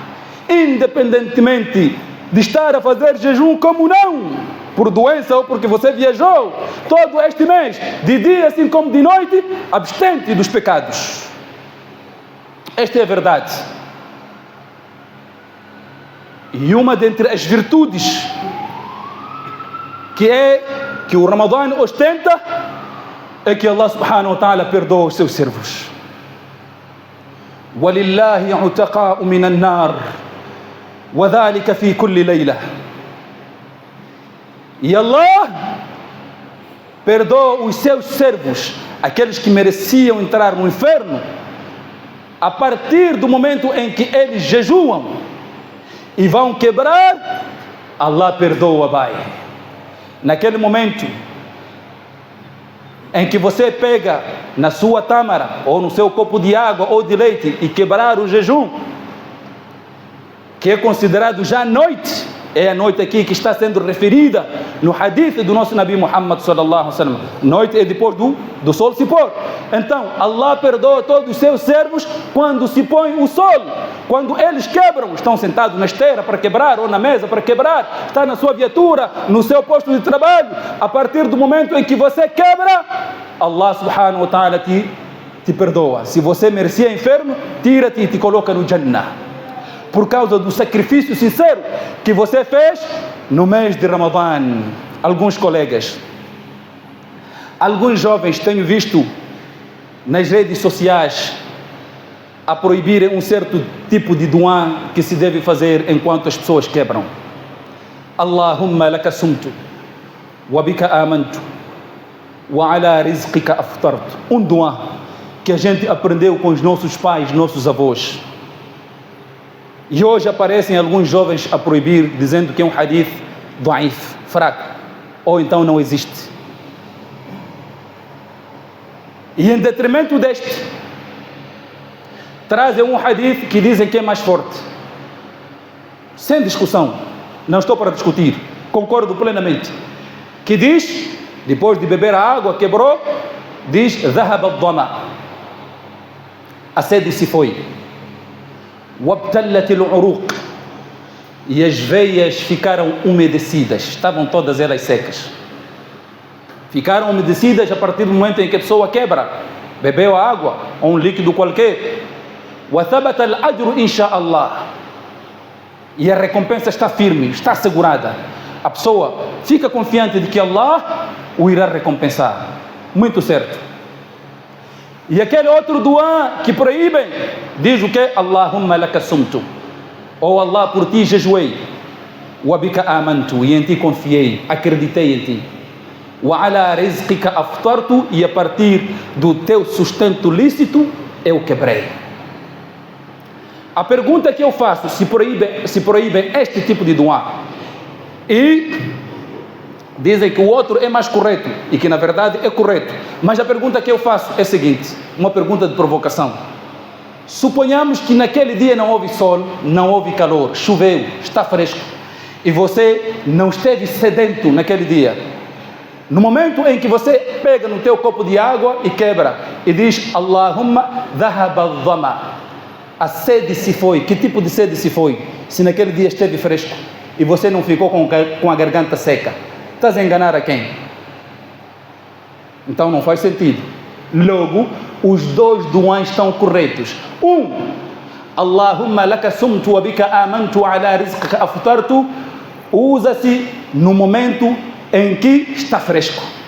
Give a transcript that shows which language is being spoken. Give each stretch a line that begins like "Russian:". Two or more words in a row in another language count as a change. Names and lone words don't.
Portuguese: Independentemente de estar a fazer jejum como não, por doença ou porque você viajou, todo este mês, de dia assim como de noite, abstente dos pecados. Esta é a verdade. E uma dentre as virtudes que o Ramadã ostenta é que
Arabic: الله سبحانه وتعالى
Portuguese: perdoa os seus servos.
Arabic: وَلِلَّهِ عُتَقَاءُ مِنَ النَّارِ وَذَلِكَ فِي كُلِّ لَيْلَةٍ.
Portuguese: E Allah perdoa os seus servos, aqueles que mereciam entrar no inferno, a partir do momento em que eles jejuam e vão quebrar Allah perdoa, pai. Naquele momento em que você pega na sua tâmara ou no seu copo de água ou de leite e quebrar o jejum, que é considerado já noite, é a noite aqui que está sendo referida no hadith do nosso Nabi Muhammad
Arabic: صلى الله عليه وسلم.
Portuguese: Noite é depois do sol se pôr. Então, Allah perdoa todos os seus servos quando se põe o sol. Quando eles quebram, estão sentados na esteira para quebrar ou na mesa para quebrar, está na sua viatura, no seu posto de trabalho. A partir do momento em que você quebra,
Arabic: الله سبحانه وتعالى
Portuguese: te perdoa. Se você merecia inferno, tira-te e te coloca no Jannah. Por causa do sacrifício sincero que você fez no mês de Ramadã. Alguns colegas, alguns jovens tenho visto nas redes sociais a proibirem um certo tipo de du'a que se deve fazer enquanto as pessoas quebram.
Arabic: اللهم لك صمت وبك آمنت وعلى رزقك أفطرت.
Portuguese: Um du'a que a gente aprendeu com os nossos pais, nossos avós. E hoje aparecem alguns jovens a proibir, dizendo que é um
Arabic: حديث ضعيف,
Portuguese: fraco, ou então não existe. E em detrimento deste, trazem um hadith que dizem que é mais forte. Sem discussão, não estou para discutir, concordo plenamente. Que diz, depois de beber a água, quebrou, diz,
Arabic: ذهب الظمأ.
Portuguese: A sede se foi.
Arabic: وابتلت العروق.
Portuguese: E as veias ficaram umedecidas, estavam todas elas secas. Ficaram umedecidas a partir do momento em que a pessoa quebra, bebeu a água ou um líquido qualquer.
Arabic: وثبت الأجر إن شاء الله.
Portuguese: E a recompensa está firme, está assegurada. A pessoa fica confiante de que Allah o irá recompensar. Muito certo. E aquele outro du'a que proíbem, diz o que?
Arabic: اللهم لك صمت.
Portuguese: Ou Allah, por ti jejuei.
Arabic: وبك آمنت.
Portuguese: E em ti confiei, acreditei em ti.
Arabic: وعلى رزقك أفطرت.
Portuguese: E a partir do teu sustento lícito, eu quebrei. A pergunta que eu faço, se proíbem este tipo de du'a, e dizem que o outro é mais correto, e que na verdade é correto, mas a pergunta que eu faço é a seguinte, uma pergunta de provocação. Suponhamos que naquele dia não houve sol, não houve calor, choveu, está fresco, e você não esteve sedento naquele dia. No momento em que você pega no teu copo de água e quebra, e diz,
Arabic: اللهم ذهب الظمأ.
Portuguese: A sede se foi. Que tipo de sede se foi? Se naquele dia esteve fresco e você não ficou com a garganta seca, estás a enganar a quem? Então não faz sentido. Logo, os dois du'as estão corretos.
Arabic: اللهم لك صمت وبك آمنت على رزقك أفطرت,
Portuguese: usa-se no momento em que está fresco.